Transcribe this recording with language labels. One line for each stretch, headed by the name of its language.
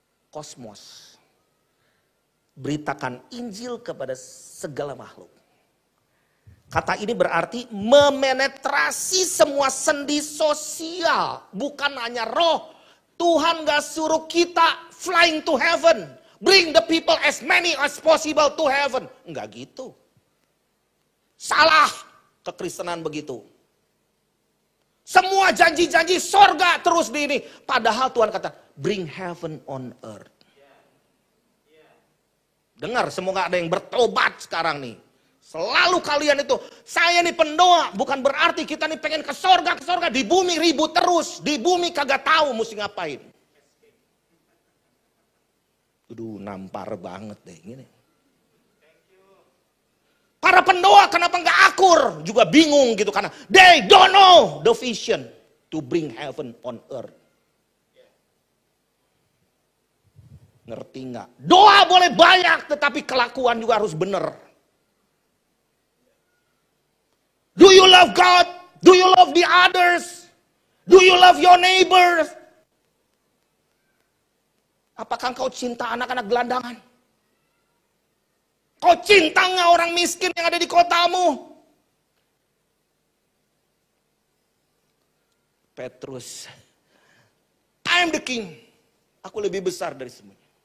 Indonesian: Kosmos. Beritakan Injil kepada segala makhluk. Kata ini berarti memenetrasi semua sendi sosial. Bukan hanya roh. Tuhan gak suruh kita
English: flying to heaven. Bring the people as many as possible to heaven.
Indonesian: Enggak gitu. Salah kekristenan begitu. Semua janji-janji sorga terus di ini. Padahal Tuhan kata,
English: bring heaven on earth.
Indonesian: Dengar, semoga ada yang bertobat sekarang nih. Selalu kalian itu, saya nih pendoa, bukan berarti kita nih pengen ke sorga, di bumi ribut terus, di bumi kagak tahu mesti ngapain. Aduh, nampar banget deh gini. Para pendoa kenapa nggak akur? Juga bingung gitu, karena
English: they don't know the vision to bring heaven on earth.
Indonesian: Ngerti nggak? Doa boleh banyak, tetapi kelakuan juga harus benar.
English: Do you love God? Do you love the others? Do you love your neighbors?
Indonesian: Apakah kau cinta anak-anak gelandangan? Kau cinta nggak orang miskin yang ada di kotamu? Petrus,
English: I am the king.
Indonesian: Aku lebih besar dari semuanya.